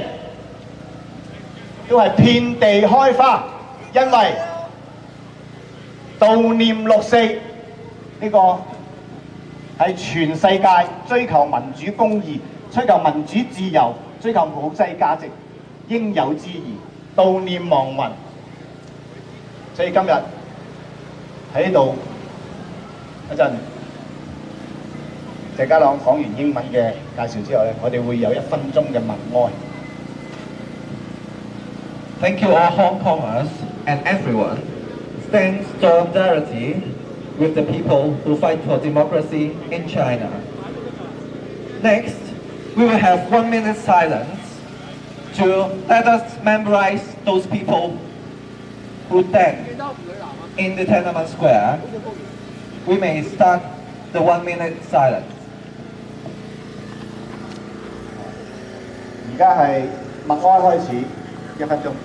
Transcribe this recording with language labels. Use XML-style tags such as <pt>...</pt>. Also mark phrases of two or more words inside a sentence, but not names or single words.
<yue>都係遍地開花，因為悼念6.4呢個係全世界追求民主公義、追求民主自由、追求普世價值應有之義，悼念亡魂。所以今日喺呢度一陣，謝家朗講完英文嘅介紹之後咧，我哋會有1分鐘嘅默哀。</yue> <en>Thank you all Hong Kongers and everyone. Stand solidarity with the people who fight for democracy in China. Next, we will have 1 minute silence to let us memorize those people who died in the Tiananmen Square. We may start the 1 minute silence.</en> <yue>而家係默哀開始，1分鐘。</yue>